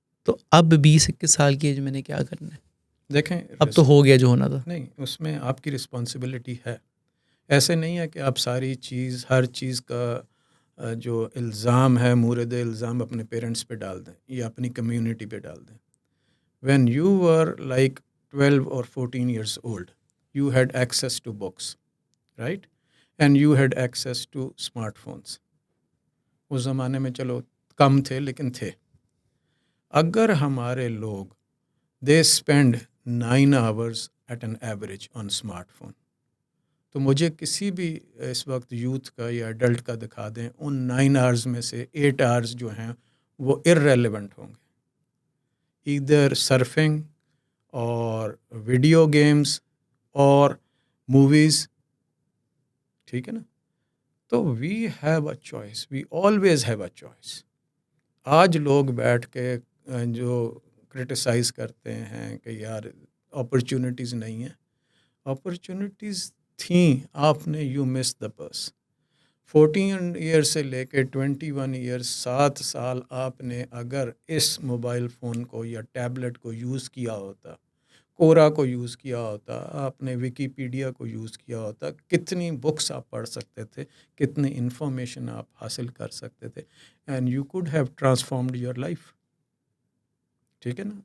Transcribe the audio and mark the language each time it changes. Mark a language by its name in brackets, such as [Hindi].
[Urdu] تو اب 20-21 سال کی ایج میں نے کیا کرنا ہے؟ دیکھیں, اب تو ہو گیا جو ہونا تھا. نہیں, اس میں آپ کی رسپانسبلٹی ہے. ایسے نہیں ہے کہ آپ ساری چیز, ہر چیز کا جو الزام ہے, مورد الزام اپنے پیرنٹس پہ ڈال دیں یا اپنی کمیونٹی پہ ڈال دیں. [English] When you were like 12 or 14 years old, you had access to books, right? And you had access to smartphones. [Urdu] اس زمانے میں چلو کم تھے لیکن تھے. اگر ہمارے لوگ [English] they spend 9 hours at an average on smartphone, [Urdu] تو مجھے کسی بھی اس وقت یوتھ کا یا ایڈلٹ کا دکھا دیں ان 9 hours میں سے 8 hours جو ہیں وہ irrelevant ہوں گے. either surfing اور ویڈیو گیمز اور موویز. ٹھیک ہے نا. [English] تو we have a choice, we always have a choice. [Urdu] آج لوگ بیٹھ کے جو کرٹیسائز کرتے ہیں کہ یار اپرچونٹیز نہیں ہیں. اپرچونٹیز تھیں, آپ نے [English] You miss the bus. [Urdu] 14 ایئر سے لے کے 21 ایئرس 7 سال آپ نے اگر اس موبائل فون کو یا ٹیبلٹ کو یوز کیا ہوتا, کورا کو یوز کیا ہوتا, آپ نے ویکیپیڈیا کو یوز کیا ہوتا, کتنی بکس آپ پڑھ سکتے تھے, کتنی انفارمیشن آپ حاصل کر سکتے تھے, [English] And you could have transformed your life. [Urdu] ٹھیک ہے نا.